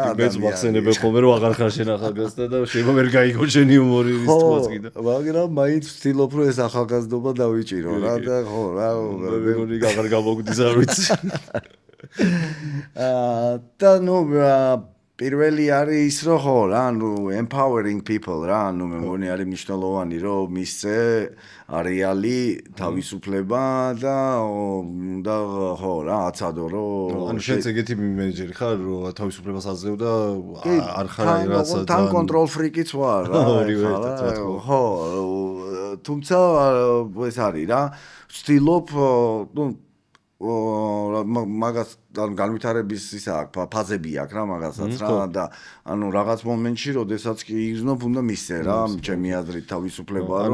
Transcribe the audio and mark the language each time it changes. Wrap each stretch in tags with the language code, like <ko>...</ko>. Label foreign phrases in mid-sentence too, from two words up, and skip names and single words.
<ka>მეც მახსენებენ ხოლმე რომ აღარ ხარ შენ ახალგაზრდა და შეიძლება ვერ გაიგო შენი ჰუმორი ის თვალს კიდე. მაგრამ მაინც ვცდილობ რომ ეს ახალგაზრდობა დავიჭირო რა და ხო რა მეგონი აღარ გამოგდის არ ვიცი. და ნუ პირველი არის ის რომ ხო რა ნუ</ka> <en>empowering people</en> <ka>რა ნუ მე მგონი არის მნიშვნელოვანი რომ მისცე რეალი თავისუფლება და ხო რა აცადო რომ ანუ შენც ეგეთი მენეჯერი ხარ რომ თავისუფლებას აძლევ და არ ხარ რაღაცა თან</ka> <en>control freak-</en> <ka>იც ვარ რა ხო თუმცა ეს არის რა ვცდილობ ნუ მაგას განვითარების ისა ფაზები აქვს რა მაგასაც რა და ანუ რაღაც მომენტში როდესაც კი იგრძნობ უნდა მისცე რა ჩემი აზრით თავისუფლება რომ</ka>